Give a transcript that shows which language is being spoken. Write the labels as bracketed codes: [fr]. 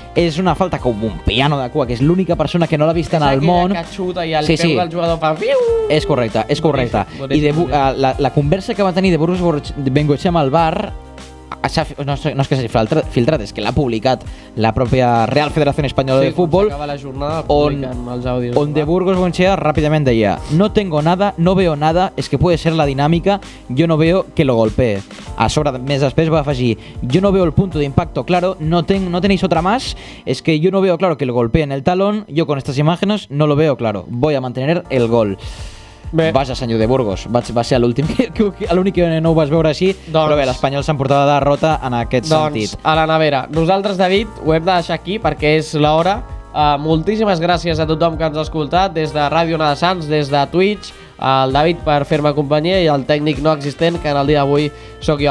[ca] És una falta com un piano de cua, que és l'única persona que no l'ha vist en el món. Que xuta i el peu del jugador fa... És correcte, és correcte. I la conversa que va tenir de Burgos Bengoechea amb el VAR no és que s'hagi filtrat, és que l'ha publicat la pròpia Real Federación Española de Fútbol, la jornada, on [es] de Burgos Bengoechea rápidamente deia: no tengo nada, no veo nada, es que puede ser la dinámica, yo no veo que lo golpee. [ca] A sobre, més després va afegir: [es] yo no veo el punto de impacto claro, no tenéis otra más, es que yo no veo claro que lo golpee en el talón, yo con estas imágenes no lo veo claro, voy a mantener el gol. [ca] Bé. Vaja, senyor de Burgos, va ser l'últim l'únic que no ho vas veure així, però bé, l'Espanyol s'emportava de derrota en aquest sentit. Doncs a la nevera. Nosaltres, David, ho hem de deixar aquí perquè és l'hora. Moltíssimes gràcies a tothom que ens ha escoltat, des de Ràdio Ona de Sants, des de Twitch, al David per fer-me companyia i al tècnic no existent, que en el dia d'avui sóc jo.